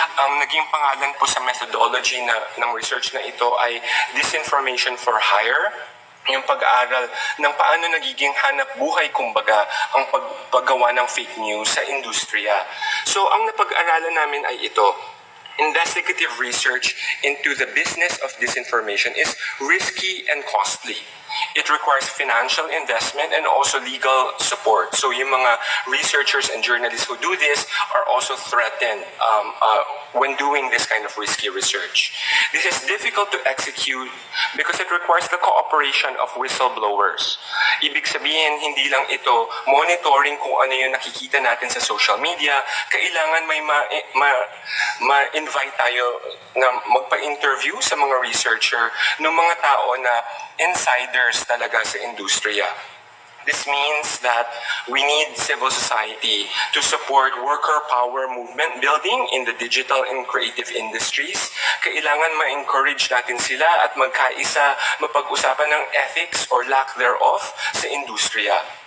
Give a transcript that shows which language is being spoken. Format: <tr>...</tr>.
<tl>Naging pangalan po sa methodology ng research na ito ay Disinformation for Hire, yung pag-aaral ng paano nagiging hanap buhay kumbaga ang paggawa ng fake news sa industriya. So ang napag-aralan namin ay ito.</tl> <en>Investigative research into the business of disinformation is risky and costly. It requires financial investment and also legal support. So yung mga researchers and journalists who do this are also threatened when doing this kind of risky research. This is difficult to execute because it requires the cooperation of whistleblowers.</en> <tl>Ibig sabihin, hindi lang ito monitoring kung ano yung nakikita natin sa social media. Kailangan may ma-invite tayo na magpa-interview sa mga researcher ng mga tao na insiders talaga sa industriya.</tl> <en>This means that we need civil society to support worker power movement building in the digital and creative industries.</en> <tl>Kailangan ma-encourage natin sila at magkaisa, mapag-usapan ng ethics</tl> <en>or lack thereof</en> <tl>sa industriya.</tl>